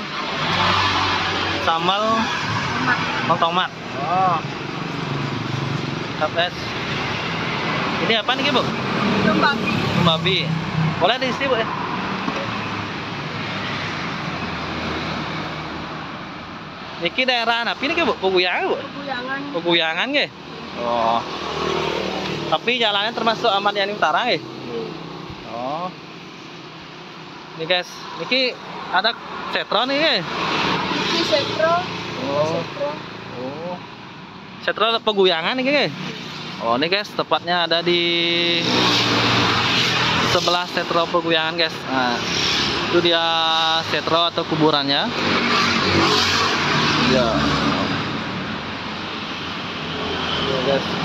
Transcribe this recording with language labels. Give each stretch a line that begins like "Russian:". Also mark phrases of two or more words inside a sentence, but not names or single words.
Indonesian: Sambal tomat. Oh. Mantap, guys. Ini apa nih, Bu? Babi. Babi. Boleh diisi, Bu ya? Niki daerah apa ini, Bu? Peguyangan, Bu? Peguyangan. Peguyangan nggih? Oh. Tapi jalannya termasuk Ahmad Yani Utara nggih? Oh. Ini guys, niki ada setro nih nggih? Ini setro. Oh. Setro. Oh. Setro Peguyangan nih nggih? Oh, ini guys, tepatnya ada di sebelah setro Peguyangan guys. Nah, itu dia setro atau kuburannya. Ya. Ya guys.